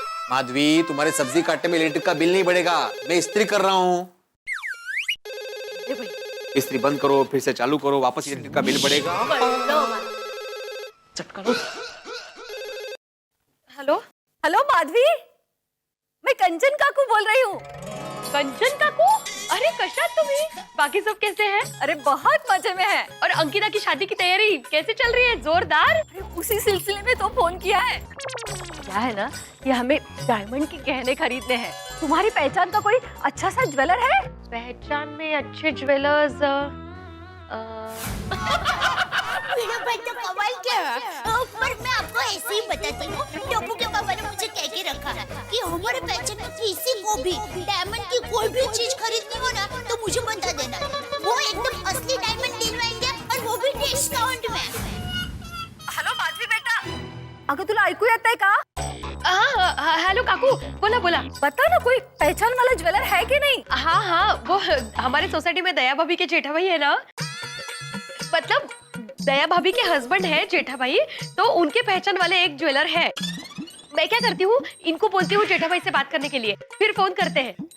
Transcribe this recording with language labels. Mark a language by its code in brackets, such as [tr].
[hi] माधवी, तुम्हारे सब्जी काटने में इलेक्ट्रिक का बिल नहीं बढ़ेगा, मैं इस्त्री कर रहा हूँ। इस्त्री बंद करो, फिर से चालू करो, वापस इलेक्ट्रिक का बिल बढ़ेगा। हेलो हेलो माधवी, मैं कंचन काकू बोल रही हूँ। [mr] कंचन काकू, अरे कशा तुम्ही? [hi] बाकी सब कैसे हैं? अरे बहुत मजे में है। और अंकिता की शादी की तैयारी कैसे चल रही है? जोरदार। अरे उसी सिलसिले में तो फोन किया है। क्या है ना, ये हमें डायमंड के गहने खरीदने हैं, तुम्हारी पहचान का कोई अच्छा सा ज्वेलर है? पहचान में अच्छे ज्वेलर्स मेरा भाई तो कमाल क्या है। पर मैं आपको ऐसे ही बताती हूँ, टोपू के पापा ने मुझे कह के रखा है कि हमारे पहचान में किसी को भी डायमंड की कोई भी चीज खरीदनी हो ना तो मुझे बता देना, वो एकदम असली डायमंड दिलवाएंगे और वो भी डिस्काउंट में। [mr] हॅलो माधवी बेटा, अगं तुला ऐकू येत आहे का? [hi] हेलो काकू, बोला बोला। बता ना, कोई पहचान वाला ज्वेलर है कि नहीं? हाँ हाँ, वो हमारे सोसाइटी में दया भाभी के जेठा भाई है ना, मतलब दया भाभी के हस्बैंड है जेठा भाई, तो उनके पहचान वाले एक ज्वेलर है। मैं क्या करती हूँ, इनको बोलती हूँ जेठा भाई से बात करने के लिए, फिर फोन करते हैं।